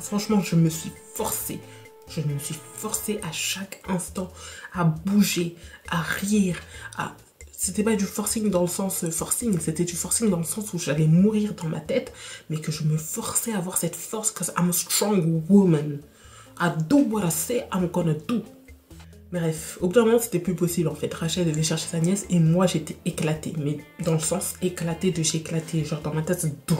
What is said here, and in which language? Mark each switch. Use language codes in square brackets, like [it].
[fr] Franchement je me suis forcée. Je me suis forcée à chaque instant à bouger, à rire, à... C'était pas du forcing dans le sens forcing, c'était du forcing dans le sens où j'allais mourir dans ma tête, mais que je me forçais à avoir cette force, parce que [en] I'm a strong woman. I do what I say I'm gonna do. [fr] Bref, au bout d'un moment, c'était plus possible en fait. Rachel devait chercher sa nièce et moi j'étais éclatée, mais dans le sens éclaté de chez éclaté, genre dans ma tête, c'est...